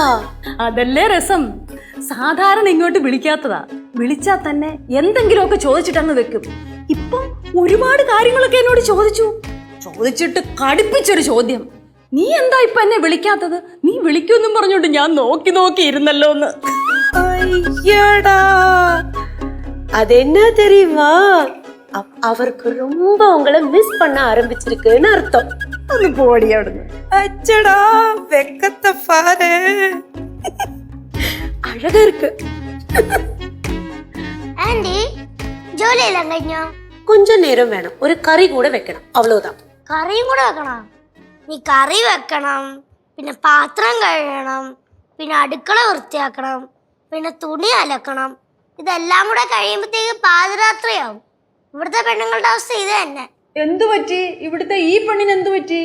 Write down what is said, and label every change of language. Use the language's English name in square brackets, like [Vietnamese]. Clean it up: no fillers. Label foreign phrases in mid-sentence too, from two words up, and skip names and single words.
[Malayalam] അതല്ലേ രസം. സാധാരണ ഇങ്ങോട്ട് വിളിക്കാത്തതാ. വിളിച്ചാ തന്നെ എന്തെങ്കിലുമൊക്കെ ചോദിച്ചിട്ടങ്ങ് വെക്കും. ഇപ്പം ഒരുപാട് കാര്യങ്ങളൊക്കെ എന്നോട് ചോദിച്ചിട്ട് കടുപ്പിച്ചൊരു ചോദ്യം. നീ എന്താ ഇപ്പൊ എന്നെ വിളിക്കാത്തത്? നീ വിളിക്കുമെന്നും പറഞ്ഞോണ്ട് ഞാൻ നോക്കി ഇരുന്നല്ലോ എന്ന്. [Tamil] ஐயடா அது என்ன தெரியுமா அவருக்கு ரொம்ப உங்களை மிஸ் பண்ண ஆரம்பிச்சிருக்குன்னு அர்த்தம். [Malayalam] ഒന്ന് പോടി അവിടുന്ന്. [Tamil] அச்சடா வெக்கத்தை பாரு அழகா இருக்கு. [Malayalam] ആന്റി ജോലി എല്ലാം കഴിഞ്ഞോ? [Tamil] கொஞ்சம் நேரம் வேணும். ஒரு கறி கூட வைக்கணும், அவ்வளவுதான். [Malayalam] കറിയും കൂടെ വെക്കണം. നീ കറി വെക്കണം, പിന്നെ പാത്രം കഴുകണം, പിന്നെ അടുക്കള വൃത്തിയാക്കണം, പിന്നെ തുണി അലക്കണം. ഇതെല്ലാം കൂടെ കഴിയുമ്പോഴത്തേക്ക് പാതിരാത്രിയാവും. ഇവിടുത്തെ പെണ്ണുങ്ങളുടെ അവസ്ഥ ഇത് തന്നെ. എന്തു പറ്റി? ഇവിടുത്തെ ഈ പെണ്ണിന് എന്തു പറ്റി?